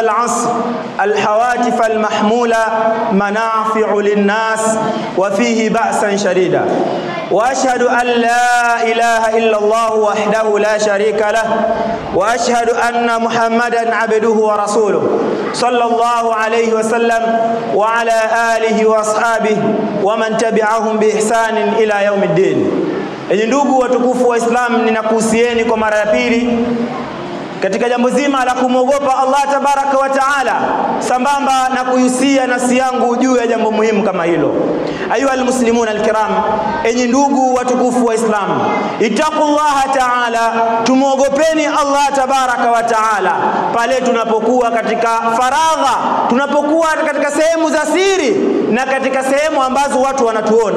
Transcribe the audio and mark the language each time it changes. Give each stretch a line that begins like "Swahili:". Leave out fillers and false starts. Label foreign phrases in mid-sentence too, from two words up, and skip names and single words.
Arabic: العصر الهواتف المحمولة منافع للناس وفيه بأسا شديدا، وأشهد أن لا إله إلا الله وحده لا شريك له، وأشهد أن محمدا عبده ورسوله صلى الله عليه وسلم وعلى آله وأصحابه ومن تبعهم بإحسان إلى يوم الدين.
Swahili: Enyi ndugu watukufu wa Islam, ninakuhusieni kwa mara ya pili katika jambo zima la kumwogopa
Arabic: الله تبارك وتعالى,
Swahili: sambamba na kuhusia nafsi yangu juu ya jambo muhimu kama hilo.
Arabic: أيها المسلمون الكرام,
Swahili: enyi ndugu watukufu wa Islam,
Arabic: اتقوا الله تعالى,
Swahili: tumuogopeni
Arabic: الله تبارك وتعالى
Swahili: pale tunapokuwa katika faragha, tunapokuwa katika sehemu za siri na katika sehemu ambazo watu wanatuona.